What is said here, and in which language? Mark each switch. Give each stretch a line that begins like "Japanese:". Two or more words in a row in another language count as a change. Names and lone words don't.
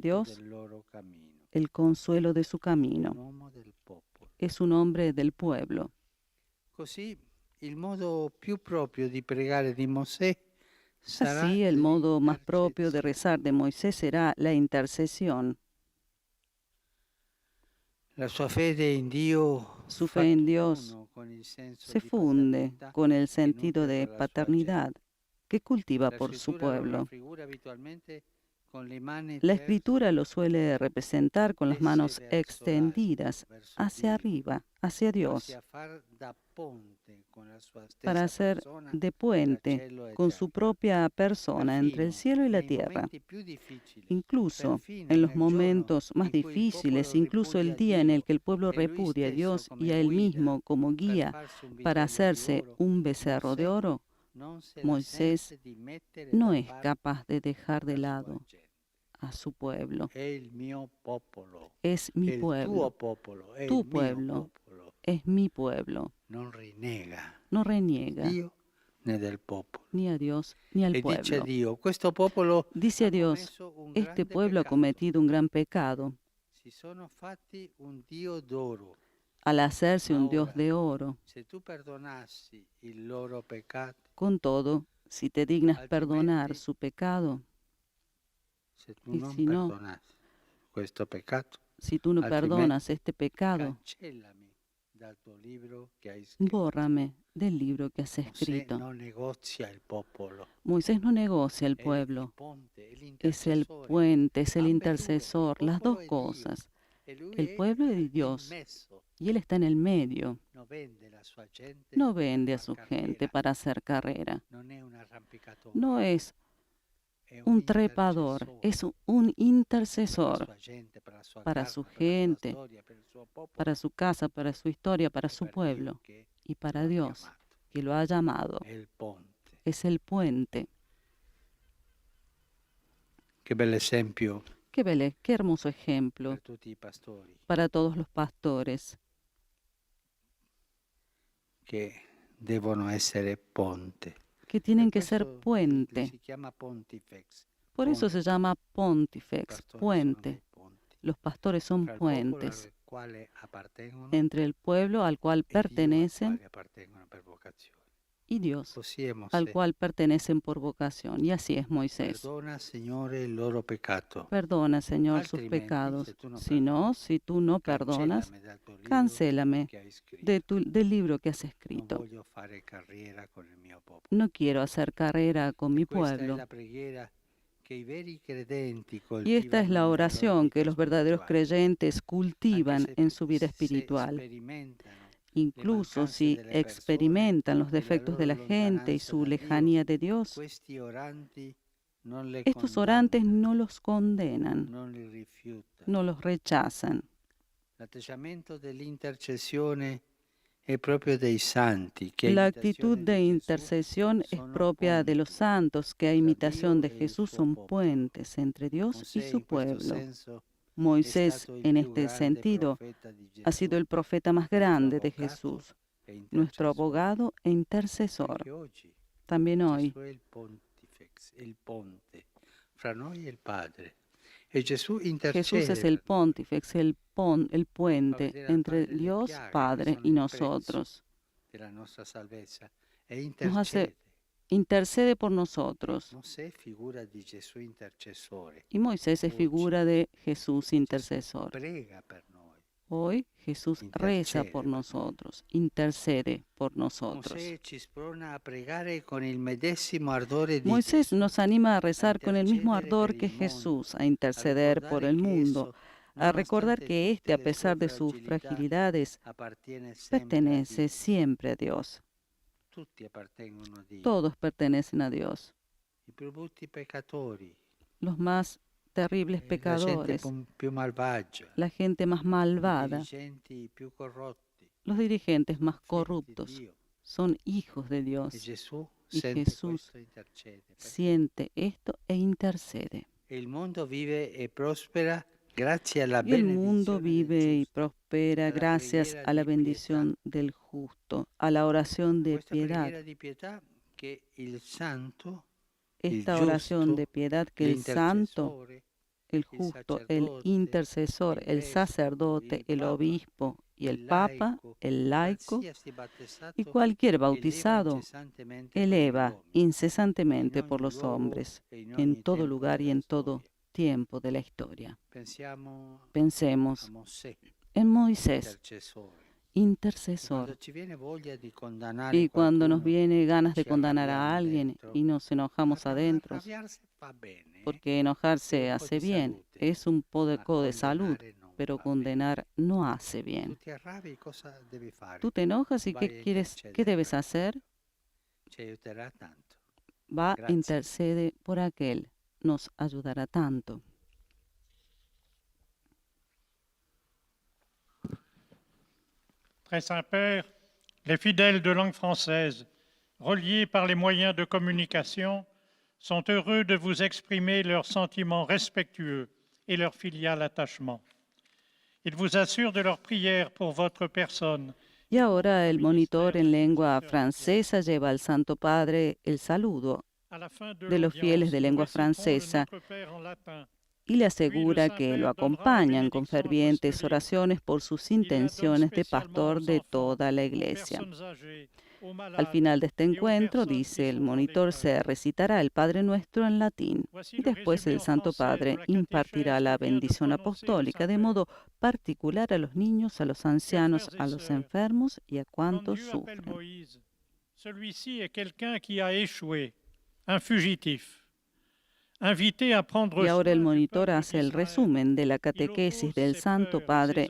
Italian: viatico
Spanish: Dios
Italian: del loro cammino.
Spanish: el consuelo de su
Italian: È
Spanish: camino.
Italian: un uomo del popolo.
Spanish: Es un hombre del pueblo.
Italian: Così il modo più proprio di pregare di Mosè sarà
Spanish: Así, el modo más propio de
Italian: l'intercessione.
Spanish: rezar de Moisés será la intercesión.
Italian: La sua fede in Dio
Spanish: Su
Italian: fa
Spanish: fe en Dios
Italian: tutt'uno con il senso
Spanish: se
Italian: di
Spanish: funde
Italian: paternità
Spanish: con el
Italian: che
Spanish: sentido
Italian: nutre
Spanish: de
Italian: per la sua
Spanish: paternidad
Italian: gente.
Spanish: que cultiva
Italian: La
Spanish: por su
Italian: scrittura lo
Spanish: pueblo.
Italian: raffigura abitualmente con le mani
Spanish: La
Italian: verso
Spanish: escritura lo suele representar con las
Italian: tese
Spanish: manos
Italian: verso l'alto,
Spanish: extendidas
Italian: verso
Spanish: hacia
Italian: Dio,
Spanish: arriba, hacia
Italian: quasi
Spanish: Dios,
Italian: a far da ponte con la sua
Spanish: para
Italian: stessa
Spanish: hacer
Italian: persona
Spanish: de
Italian: tra
Spanish: puente
Italian: cielo e
Spanish: con su
Italian: terra.
Spanish: propia persona entre el
Italian: Perfino
Spanish: cielo y la
Italian: nei
Spanish: tierra.
Italian: momenti più difficili,
Spanish: Incluso
Italian: perfino
Spanish: en los
Italian: nel giorno
Spanish: momentos más
Italian: in cui il
Spanish: difíciles,
Italian: popolo
Spanish: incluso el
Italian: ripudia
Spanish: día en el
Italian: Dio
Spanish: que el pueblo
Italian: e lui
Spanish: repudia a
Italian: stesso
Spanish: Dios y
Italian: come
Spanish: a él
Italian: guida
Spanish: mismo como
Italian: per
Spanish: guía
Italian: farsi un
Spanish: para
Italian: vitello di
Spanish: hacerse
Italian: oro,
Spanish: un becerro de
Italian: Mosè
Spanish: oro,
Italian: non se la
Spanish: Moisés
Italian: sente di mettere
Spanish: no
Italian: da
Spanish: es
Italian: parte
Spanish: capaz de dejar de
Italian: la sua
Spanish: lado
Italian: gente.
Spanish: a su pueblo.
Italian: È il mio popolo,
Spanish: Es
Italian: è
Spanish: mi
Italian: il tuo
Spanish: pueblo,
Italian: popolo, è il
Spanish: tu
Italian: mio
Spanish: pueblo,
Italian: popolo.
Spanish: es mi pueblo.
Italian: Non rinnega
Spanish: No
Italian: di
Spanish: reniega
Italian: Dio né del popolo.
Spanish: ni a Dios ni al
Italian: E dice a
Spanish: pueblo.
Italian: Dio, questo popolo
Spanish: Dice
Italian: ha
Spanish: a Dios,
Italian: commesso un
Spanish: este
Italian: grande
Spanish: pueblo ha
Italian: peccato.
Spanish: cometido un gran pecado
Italian: Si sono fatti un Dio d'oro.
Spanish: al hacerse
Italian: Ma
Spanish: un Dios
Italian: ora,
Spanish: de oro.
Italian: se tu perdonassi il loro peccato,
Spanish: Con todo, si te dignas perdonar
Italian: altrimenti,
Spanish: su pecado,
Italian: se tu
Spanish: y
Italian: non
Spanish: si no,
Italian: perdonassi questo peccato,
Spanish: si tú no
Italian: altrimenti
Spanish: perdonas este pecado,
Italian: cancellami dal tuo libro che hai scritto.
Spanish: bórrame del libro que has
Italian: Mosè
Spanish: escrito.
Italian: non negozia il popolo,
Spanish: Moisés no negocia el
Italian: è il
Spanish: pueblo,
Italian: ponte, è
Spanish: es el
Italian: l'intercessore.
Spanish: puente, es el
Italian: Ambedue, il
Spanish: intercesor, las
Italian: popolo
Spanish: dos
Italian: è Dio
Spanish: cosas.
Italian: e lui
Spanish: El
Italian: è
Spanish: pueblo es de
Italian: in
Spanish: Dios
Italian: mezzo.
Spanish: y Él está en el medio.
Italian: Non vende la sua gente
Spanish: No
Italian: per
Spanish: vende a
Italian: far
Spanish: su gente
Italian: carriera,
Spanish: para hacer carrera.
Italian: non è un arrampicatore,
Spanish: No es
Italian: è
Spanish: un trepador,
Italian: intercessore
Spanish: es un
Italian: per la
Spanish: intercesor
Italian: sua gente, per la sua
Spanish: para
Italian: casa,
Spanish: su
Italian: per la sua
Spanish: gente,
Italian: storia, per il suo popolo
Spanish: para su casa, para su historia, para
Italian: e
Spanish: su
Italian: per Dio
Spanish: pueblo
Italian: che
Spanish: y
Italian: lo
Spanish: para
Italian: ha
Spanish: Dios
Italian: chiamato.
Spanish: que lo ha llamado.
Italian: È il ponte.
Spanish: Es el puente.
Italian: Che bell'esempio
Spanish: Qué hermoso ejemplo
Italian: per tutti i pastori
Spanish: para todos los pastores
Italian: che devono essere ponte.
Spanish: que tienen
Italian: Per
Spanish: que ser
Italian: questo
Spanish: puente.
Italian: si chiama pontifex.
Spanish: Por eso se
Italian: Ponte.
Spanish: llama
Italian: I
Spanish: pontifex,
Italian: pastori sono
Spanish: puente.
Italian: dei ponti
Spanish: Los pastores son
Italian: fra il popolo
Spanish: puentes
Italian: al quale appartengono
Spanish: entre el pueblo al cual
Italian: e Dio al
Spanish: pertenecen
Italian: quale appartengono per vocazione.
Spanish: y Dios
Italian: Così è
Spanish: al
Italian: Mosè.
Spanish: cual pertenecen por vocación. Y así es Moisés.
Italian: Perdona, Signore, il loro peccato.
Spanish: Perdona, Señor, sus
Italian: Altrimenti,
Spanish: pecados.
Italian: se tu non
Spanish: Si no, si tú no perdonas,
Italian: cancellami dal tuo libro
Spanish: cancélame
Italian: che hai scritto.
Spanish: del libro que has
Italian: Non
Spanish: escrito.
Italian: voglio fare carriera con il mio popolo.
Spanish: No quiero hacer carrera con mi
Italian: Questa è
Spanish: pueblo.
Italian: la preghiera che i veri credenti
Spanish: Y esta es
Italian: coltivano
Spanish: la
Italian: nella loro
Spanish: oración que
Italian: vita
Spanish: los verdaderos
Italian: spirituale.
Spanish: creyentes cultivan
Italian: Anche
Spanish: en su vida
Italian: se
Spanish: espiritual.
Italian: sperimentano
Spanish: Incluso
Italian: mancanze
Spanish: si
Italian: delle persone
Spanish: experimentan los
Italian: e la
Spanish: defectos de
Italian: loro
Spanish: la gente y
Italian: lontananza
Spanish: su
Italian: da Dio,
Spanish: lejanía de Dios,
Italian: questi oranti non le
Spanish: estos orantes
Italian: condannano,
Spanish: no los condenan,
Italian: non li rifiutano.
Spanish: no los rechazan.
Italian: L'atteggiamento dell'intercessione è proprio dei santi che a
Spanish: La
Italian: imitazione
Spanish: actitud de
Italian: di Gesù
Spanish: intercesión es
Italian: sono
Spanish: propia de los
Italian: ponti
Spanish: santos que a
Italian: tra
Spanish: imitación
Italian: Dio
Spanish: de
Italian: e il
Spanish: Jesús
Italian: suo
Spanish: son
Italian: popolo.
Spanish: puentes entre Dios y
Italian: Mosè
Spanish: su
Italian: in questo
Spanish: pueblo.
Italian: senso è
Spanish: Moisés,
Italian: stato il
Spanish: en
Italian: più
Spanish: este
Italian: grande
Spanish: sentido,
Italian: profeta di
Spanish: ha sido
Italian: Gesù,
Spanish: el profeta más
Italian: nostro
Spanish: grande de
Italian: avvocato
Spanish: Jesús,
Italian: e
Spanish: nuestro
Italian: intercessore.
Spanish: abogado e intercesor.
Italian: Anche oggi
Spanish: También hoy,
Italian: Gesù è il pontifex, è il ponte fra noi e il Padre. E Gesù
Spanish: Jesús
Italian: intercede
Spanish: es el
Italian: per noi.
Spanish: pontífex, el
Italian: Fa
Spanish: puente
Italian: vedere al
Spanish: entre
Italian: Padre le
Spanish: Dios,
Italian: piaghe che
Spanish: Padre
Italian: sono
Spanish: y
Italian: il prezzo
Spanish: nosotros.
Italian: della nostra salvezza e
Spanish: nos hace,
Italian: intercede.
Spanish: intercede por nosotros.
Italian: Mosè è figura di Gesù intercessore.
Spanish: Y Moisés es
Italian: Oggi
Spanish: figura de Jesús
Italian: Gesù
Spanish: intercesor.
Italian: prega per noi.
Spanish: Hoy Jesús reza
Italian: Intercede
Spanish: por
Italian: per noi.
Spanish: nosotros, intercede por nosotros.
Italian: Mosè ci sprona a pregare con il medesimo ardore di
Spanish: Moisés
Italian: Gesù,
Spanish: nos anima a rezar con el mismo
Italian: intercedere
Spanish: ardor
Italian: per
Spanish: que
Italian: il mondo,
Spanish: Jesús, a
Italian: a
Spanish: interceder por
Italian: ricordare
Spanish: el
Italian: che
Spanish: mundo,
Italian: esso,
Spanish: a recordar
Italian: nonostante
Spanish: que
Italian: tutte
Spanish: éste, a
Italian: le sue
Spanish: pesar de sus
Italian: fragilità,
Spanish: fragilidades,
Italian: appartiene sempre a
Spanish: pertenece
Italian: Dio.
Spanish: siempre a Dios.
Italian: Tutti appartengono a Dio.
Spanish: Todos pertenecen a Dios.
Italian: I più brutti peccatori,
Spanish: Los más terribles
Italian: la gente
Spanish: pecadores,
Italian: più malvagia,
Spanish: la gente más
Italian: i
Spanish: malvada,
Italian: dirigenti più corrotti,
Spanish: los dirigentes más
Italian: figli di
Spanish: corruptos,
Italian: Dio.
Spanish: son hijos de
Italian: E
Spanish: Dios.
Italian: Gesù
Spanish: Y
Italian: sente
Spanish: Jesús
Italian: questo e intercede.
Spanish: siente esto e intercede.
Italian: E il mondo vive e prospera grazie alla
Spanish: Y el mundo
Italian: benedizione del
Spanish: vive y
Italian: giusto,
Spanish: prospera
Italian: alla
Spanish: gracias
Italian: preghiera
Spanish: a la
Italian: di pietà.
Spanish: bendición del justo, a la oración de
Italian: Questa
Spanish: piedad.
Italian: preghiera di pietà che il santo, il
Spanish: Esta oración de
Italian: giusto,
Spanish: piedad que el santo,
Italian: l'intercessore,
Spanish: el
Italian: il
Spanish: justo, el
Italian: sacerdote,
Spanish: intercesor,
Italian: il
Spanish: el
Italian: vescovo,
Spanish: sacerdote,
Italian: il
Spanish: el
Italian: papa,
Spanish: obispo y el
Italian: il
Spanish: papa,
Italian: laico,
Spanish: el laico
Italian: qualsiasi
Spanish: y
Italian: battezzato
Spanish: cualquier
Italian: eleva
Spanish: bautizado
Italian: incessantemente per gli
Spanish: eleva
Italian: uomini,
Spanish: incesantemente
Italian: in
Spanish: por
Italian: ogni
Spanish: los
Italian: luogo
Spanish: hombres,
Italian: e in
Spanish: en
Italian: ogni
Spanish: todo
Italian: tempo
Spanish: lugar y
Italian: della
Spanish: en todo
Italian: storia.
Spanish: tiempo de la historia.
Italian: Pensiamo a
Spanish: Pensemos
Italian: Mosè,
Spanish: en Moisés,
Italian: intercessore. E
Spanish: intercesor.
Italian: quando ci viene voglia di condannare
Spanish: Y cuando nos
Italian: qualcuno,
Spanish: viene ganas de
Italian: ci
Spanish: condenar a
Italian: arrabbiamo
Spanish: alguien
Italian: dentro.
Spanish: y nos enojamos adentro,
Italian: Arrabbiarsi fa bene,
Spanish: porque
Italian: è
Spanish: enojarse
Italian: un po'
Spanish: hace
Italian: di
Spanish: bien,
Italian: salute,
Spanish: es un
Italian: ma
Spanish: poco de salud,
Italian: condannare non
Spanish: pero
Italian: va bene.
Spanish: condenar no hace
Italian: Tu
Spanish: bien.
Italian: ti arrabbi, cosa devi fare?
Spanish: Tú te enojas y
Italian: Vai a
Spanish: qué
Italian: intercedere
Spanish: debes
Italian: per
Spanish: hacer?
Italian: ci aiuterà tanto.
Spanish: Va,
Italian: Grazie.
Spanish: intercede por aquel, nos ayudará tanto.
French: Très Saint-Père, les fidèles de langue française, reliés par les moyens de communication, sont heureux de vous exprimer leurs sentiments respectueux et leur filial attachement. Ils vous assurent de leur prière pour votre personne.
Spanish: Y ahora el monitor en lengua francesa lleva al Santo Padre el saludo de los fieles de lengua francesa y le asegura que lo acompañan con fervientes oraciones por sus intenciones de pastor de toda la iglesia. Al final de este encuentro, dice el monitor, se recitará el Padre Nuestro en latín y después el Santo Padre impartirá la bendición apostólica de modo particular a los niños, a los ancianos, a los enfermos y a cuantos sufren.
French: Celui-ci est quelqu'un qui a échoué, un fugitif. Invité à prendre
Spanish: Y ahora el
French: soin du
Spanish: monitor
French: peuple
Spanish: hace el
French: d'Israël.
Spanish: resumen de la catequesis del Santo Padre